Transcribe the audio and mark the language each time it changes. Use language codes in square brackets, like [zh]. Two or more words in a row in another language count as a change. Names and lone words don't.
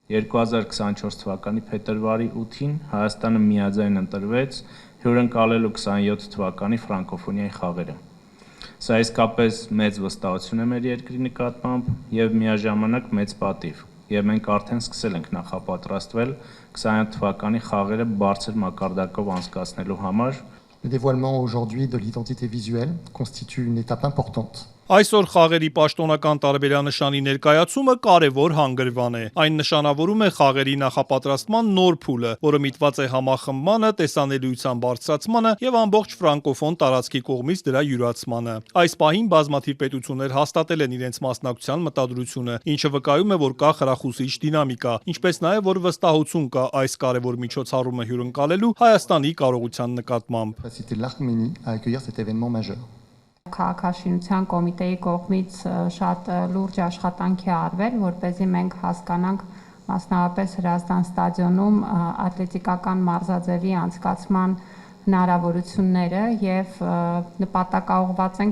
[hy] 2024 թվականի փետրվարի 8-ին Հայաստանը միաձայն ընտրվեց հյուրընկալելու 27 թվականի ֆրանկոֆոնիայի խաղերը։ Սա իսկապես մեծ վստահություն է մեր երկրի նկատմամբ եւ միաժամանակ մեծ պատիվ, եւ մենք արդեն սկսել ենք նախապատրաստվել 27 թվականի խաղերը բարձր մակարդակով անցկացնելու համար։ [fr] Le dévoilement aujourd'hui de l'identité visuelle constitue une étape importante. [hy] Այսօր խաղերի պաշտոնական տարբերանշանի ներկայացումը կարևոր հանգրվան է։ Այն նշանավորում է խաղերի նախապատրաստման նոր փուլը, որը միտված է համախմբմանը, տեսանելիության բարձրացմանը եւ ամբողջ ֆրանկոֆոն տարածքի կողմից դրա յուրացմանը։ Այս պահին բազմաթիվ պետություններ հաստատել են իրենց մասնակցության մտադրությունը, ինչը վկայում է, որ կա խրախուսիչ դինամիկա, ինչպես նաեւ որ վստահություն կա այս կարևոր միջոցառումը հյուրընկալելու Հայաստանի կարողության նկատմամբ։ [fr] C'était l'Arménie à accueillir cet événement majeur. [hy] Քաղաքաշինության կոմիտեի կողմից շատ լուրջ աշխատանք է արվել, որպեսզի մենք հասկանանք մասնավորապես Հրազդան ստադիոնում ատլետիկական մարզաձևի անցկացման հնարավորությունները եւ նպատակաուղղված ենք,